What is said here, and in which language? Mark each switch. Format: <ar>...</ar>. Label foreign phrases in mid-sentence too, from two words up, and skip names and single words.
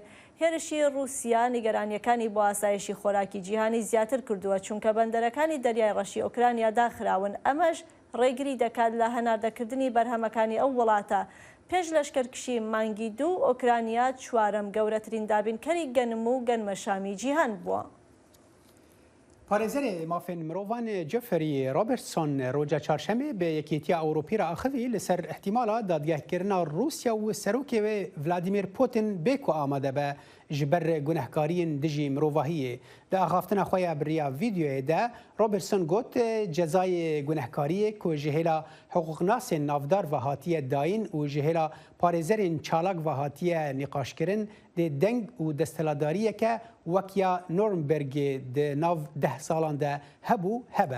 <ckb>هێرشی رووسیا نیگەرانیەکانی بۆ ئاسایشی خۆراکی جیهانی زیاتر کردووە چونکە بەندەرەکانی دەریای ڕەشی ئۆکرانیا داخراون. ئەمەش ڕێگری دەکات لە هەناردەکردنی بەرهەمەکانی ئەو وڵاتە. پێش لەشکرکشی مانگی دوو ئۆکرانیا چوارەم گەورەترین دابینکەری گەنم و گەنمەشامی جیهان بووە.</ckb> <ku>پارێزەرێ مافên mirovan Jeffrey Robertson roja çarşemê bi Yekîtiya Ewropî re axivî li ser ihtimala dadgehkirina Rûsya û serokê wê Vladimir Putin bê ku amade be ji ber gunehkariyên dijî mirovahiyê. Di axaftina xwe ya biriya vîdeoyê de Robertson got cezayê gunehkariyê ku ji hêla hiqûqnasên navdar ve hatiye dayîn û ji hêla parêzerên çalak ve hatiye nîqaşkirin dê deng û desteladariyeke wek ya Nürnbergê di nav 10 salan de hebû hebe.</ku>